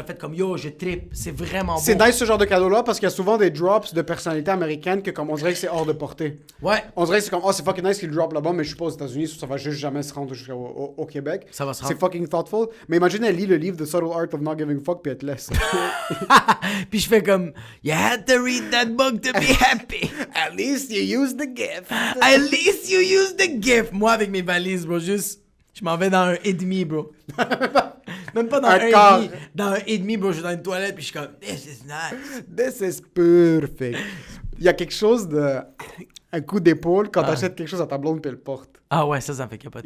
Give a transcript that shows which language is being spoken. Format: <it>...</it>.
<fr>Elle a fait comme yo, je trippe, c'est vraiment beau. C'est nice ce genre de cadeau-là parce qu'il y a souvent des drops de personnalités américaines que comme on dirait que c'est hors de portée. Ouais. On dirait que c'est comme oh c'est fucking nice qu'il drop là-bas mais je suis pas aux États-Unis, ça va juste jamais se rendre jusqu'au Québec. Ça va se rendre. C'est fucking thoughtful. Mais imagine elle lit le livre The Subtle Art of Not Giving a Fuck puis elle te laisse. Puis je fais comme</fr> <en>you had to read that book to be happy. At least you used the gift. At least you used the gift.</en> <fr>Moi avec mes valises, bro, juste je m'en vais dans un et demi, bro. Même pas dans un quart. et demi. Dans un et demi, bro, je suis dans une toilette puis je suis comme</fr> <en>this is nice. This is perfect.</en> <fr>Il y a quelque chose de un coup d'épaule quand t'achètes quelque chose à ta blonde puis elle porte. Ah ouais, ça me fait capoter.</fr>